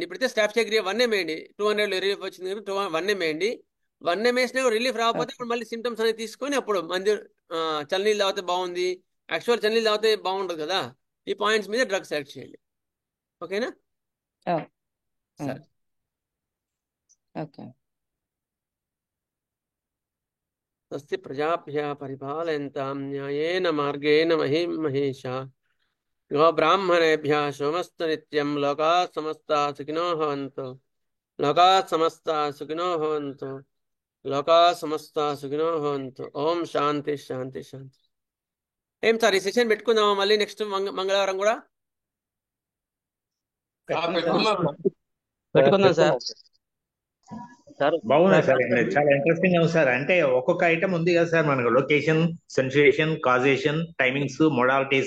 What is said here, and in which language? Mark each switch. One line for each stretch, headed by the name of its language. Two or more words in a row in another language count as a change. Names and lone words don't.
Telugu: ఇప్పుడైతే స్టాఫ్ చక్రియ 1 వేయండి, 200 రిలీఫ్ వచ్చింది, 1 వేయండి. 1 వేసినా రిలీఫ్ రాకపోతే అప్పుడు మళ్ళీ సిమ్టమ్స్ అనేది తీసుకొని అప్పుడు మందు చల్లనీళ్ళు తాగితే బాగుంది, యాక్చువల్ చల్లనీళ్ళు తాగితే బాగుండదు కదా, ఈ పాయింట్స్ మీద
English: drug select
Telugu: చేయండి. ఓకేనా? సరే. ఓకే.
Sanskrit: స్వస్తి ప్రజాభ్య పరిపాలయంతాం న్యాయేన మార్గేణ మహిం మహేషా గో బ్రాహ్మణేభ్యः శుభమస్తు నిత్యం. లోకాः సమస్తాः సుఖినో భవంతు. లోకాः సమస్తాः సుఖినో భవంతు. లోకాः సమస్తాः సుఖినో భవంతు. ఓం శాంతి శాంతి శాంతి.
Telugu: ఏం సార్, ఈ సెషన్ పెట్టుకుందామా మళ్ళీ నెక్స్ట్ మంగళవారం కూడా? పెట్టుకుందాం సార్. బాగున్నాయి సార్, చాలా ఇంట్రెస్టింగ్ ఉంది సార్. అంటే ఒక్కొక్క ఐటమ్ ఉంది కదా సార్ మనకు,
English: location, sensation, causation, timings, modalities.